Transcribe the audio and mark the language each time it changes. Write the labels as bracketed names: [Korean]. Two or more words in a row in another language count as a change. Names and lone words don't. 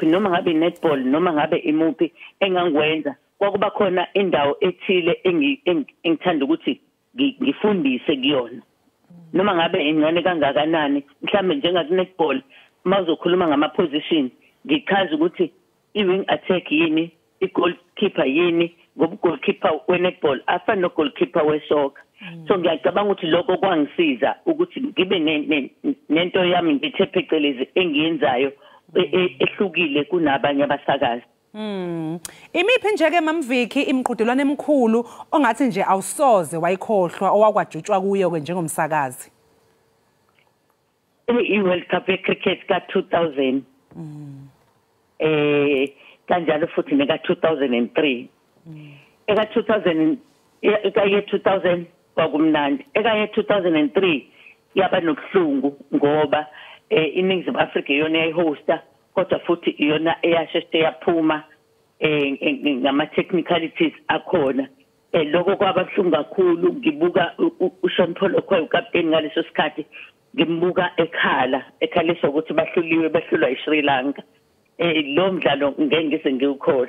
[Zulu] noma ngabe netball noma ngabe imuphi engangwenza kwakuba khona indawo ethile engithanda ukuthi ngifundise kuyona noma ngabe ingane kangakanani mhlambe njengaku netball mazokhuluma ngama position ngichaza ukuthi i- [English] wing attack [Zulu] yini i-goalkeeper yini ngoba goalkeeper we-netball afana no-goalkeeper we-soccer so ngiyacabanga ukuthi lokho kwangisiza ukuthi ngibe nento yami ngithe phecelezi engiyenzayo ehlukile kunabanye abasakazi imiphi nje ke mamviki imiqhudelwano emikhulu ongathi nje awusoze wayikhohlwa owakwajutshwa kuyo ke njengomsakazi i-World Cup cricket ka-2000 kanjalo futhi neka-2003 eka-2000 eka-2000 kwakumnandi eka-2003 yaba nobuhlungu ngoba iNingizimu Afrika iyona eyayihosta kodwa futhi iyona eyasheshe yaphuma ngama-technicalities akhona lokho kwababuhlungu kakhulu ngibuka uSean Paul Okoye ukapteni ngaleso sikhathi ngimbuka ekhala ukuthi bahlulwa iSri Lanka lo mdlalo ngeke ngise ngiwukhohle